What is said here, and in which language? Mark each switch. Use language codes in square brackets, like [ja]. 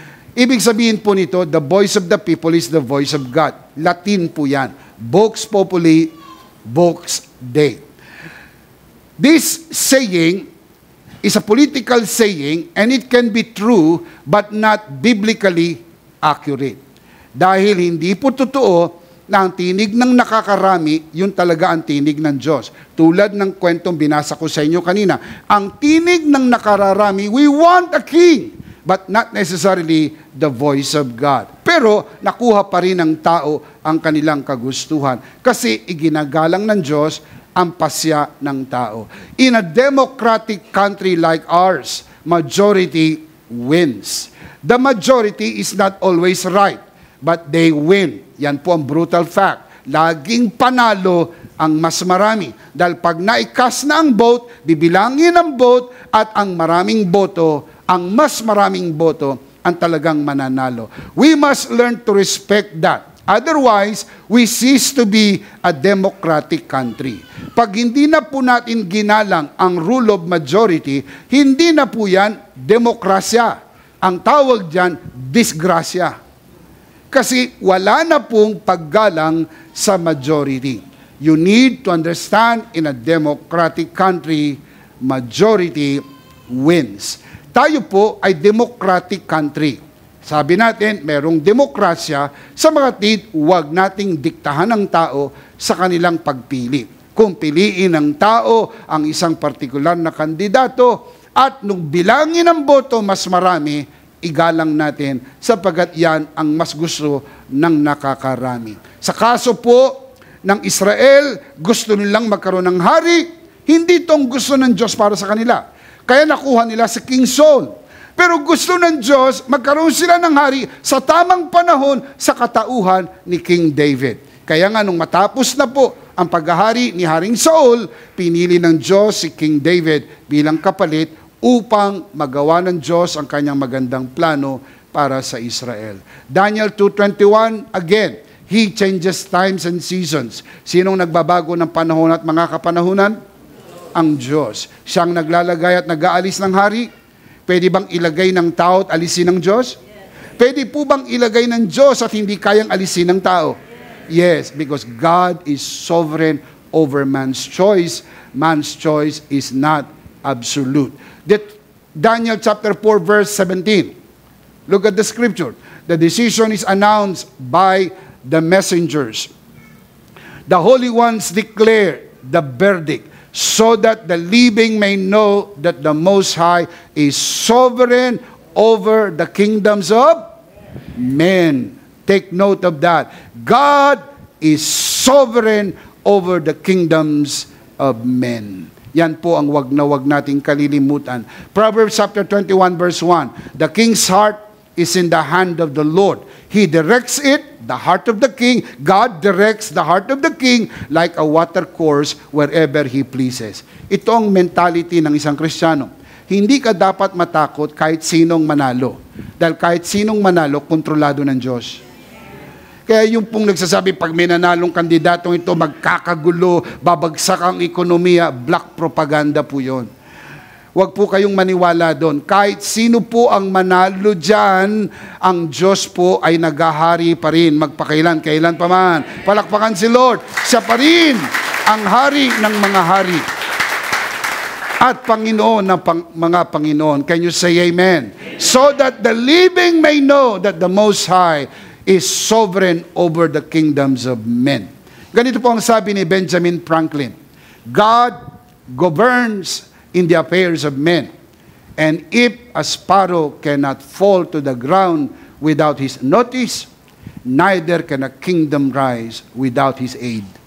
[tl] Ibig sabihin po nito, [en] the voice of the people is the voice of God. [tl] Latin po yan. [la] Vox Populi, Vox Dei. [en] This saying is a political saying and it can be true but not biblically accurate. [tl] Dahil hindi po totoo na ang tinig ng nakakarami, yun talaga ang tinig ng Diyos. Tulad ng kwentong binasa ko sa inyo kanina, ang tinig ng nakararami, [en] we want a king, but not necessarily the voice of God. [tl] Pero nakuha pa rin ng tao ang kanilang kagustuhan kasi iginagalang ng Diyos ang pasya ng tao. [en] In a democratic country like ours, majority wins. The majority is not always right, but they win. [tl] Yan po ang [en] brutal fact. [tl] Laging panalo ang mas marami. Dahil pag naikas na ang vote, bibilangin ang vote at ang maraming boto, ang mas maraming boto, ang talagang mananalo. [en] We must learn to respect that. Otherwise, we cease to be a democratic country. [tl] Pag hindi na po natin ginalang ang rule of majority, hindi na po yan demokrasya. Ang tawag dyan, disgrasya. Kasi wala na pong paggalang sa majority. [en] You need to understand, in a democratic country, majority wins. [tl] Tayo po ay democratic country. Sabi natin, merong demokrasya, sa mga huwag nating diktahan ng tao sa kanilang pagpili. Kung piliin ng tao ang isang partikular na kandidato at nung bilangin ang boto mas marami, igalang natin sapagkat yan ang mas gusto ng nakakarami. Sa kaso po ng Israel, gusto nilang magkaroon ng hari, hindi itong gusto ng Diyos para sa kanila. Kaya nakuha nila si King Saul. Pero gusto ng Diyos, magkaroon sila ng hari sa tamang panahon sa katauhan ni King David. Kaya nga nung matapos na po ang paghahari ni Haring Saul, pinili ng Diyos si King David bilang kapalit upang magawa ng Diyos ang kanyang magandang plano para sa Israel. [en] Daniel 2:21, again, He changes times and seasons. [tl] Sinong nagbabago ng panahon at mga kapanahunan? Ang Diyos. Siyang naglalagay at nag-aalis ng hari. Pwede bang ilagay ng tao at alisin ng Diyos? Pwede po bang ilagay ng Diyos at hindi kayang alisin ng tao? [en] Yes, because God is sovereign over man's choice. Man's choice is not absolute. Daniel chapter 4 verse 17. Look at the scripture. The decision is announced by the messengers. The holy ones declare the verdict, so that the living may know that the Most High is sovereign over the kingdoms of men. Take note of that. God is sovereign over the kingdoms of men. [tl] Yan po ang wag na wag nating kalilimutan. [en] Proverbs chapter 21 verse 1. The king's heart is in the hand of the Lord. He directs it, the heart of the king. God directs the heart of the king like a water course wherever He pleases. [tl] Ito ang mentality ng isang Kristiyano. Hindi ka dapat matakot kahit sinong manalo. Dahil kahit sinong manalo, kontrolado ng Diyos. Kaya yung pong nagsasabi, pag may nanalong kandidatong ito, magkakagulo, babagsak ang ekonomiya, black propaganda po yun. Huwag po kayong maniwala doon. Kahit sino po ang manalo dyan, ang Diyos po ay naghahari pa rin. Magpakailan pa man. Palakpakan si Lord. Siya pa rin ang hari ng mga hari. At Panginoon ng mga Panginoon. [en] Can you say amen? So that the living may know that the Most High is sovereign over the kingdoms of men. [tl] Ganito po ang sabi ni Benjamin Franklin. [en] God governs in the affairs of men. And if a sparrow cannot fall to the ground without His notice, neither can a kingdom rise without His aid.